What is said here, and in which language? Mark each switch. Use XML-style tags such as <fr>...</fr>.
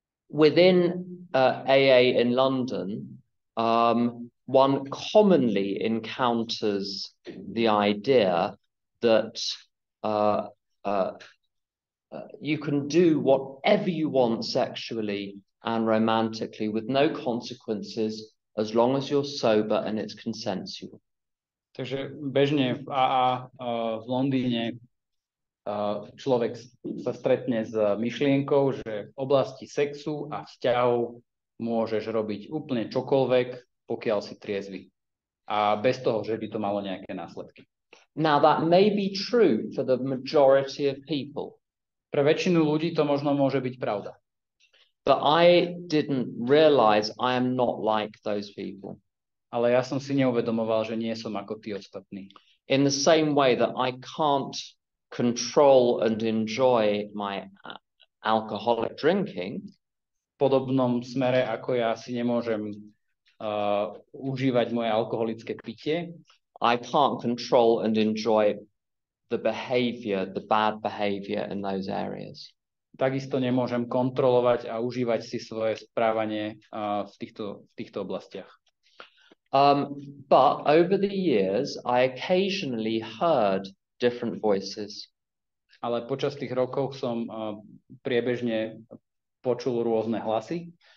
<en>Within AA in London, one commonly encounters the idea that you can do whatever you want sexually and romantically with no consequences as long as you're sober and it's consensual.</en> <sk>Takže bežne v AA v Londýne človek sa stretne s myšlienkou, že v oblasti sexu a vzťahov môžeš robiť úplne čokoľvek, pokiaľ si triezvy. A bez toho, že by to malo nejaké následky.</sk> <en>Now that may be true for the majority of people.</en> <sk>Pre väčšinu ľudí to možno môže byť pravda.</sk> <en>But I didn't realize I am not like those people.</en> <sk>Ale ja som si neuvedomoval, že nie som ako tí ostatní.</sk> <en>In the same way that I can't control and enjoy my alcoholic drinking,</en> <sk>v podobnom smere, ako ja si nemôžem užívať moje alkoholické pitie,</sk> <en>I can't control and enjoy the bad behavior in those areas.</en> <sk>Takisto nemôžem kontrolovať a užívať si svoje správanie v týchto oblastiach.</sk> <en>But over the years, I occasionally heard different voices.</en> <sk>Ale počas tých rokov som priebežne počul rôzne hlasy.</sk>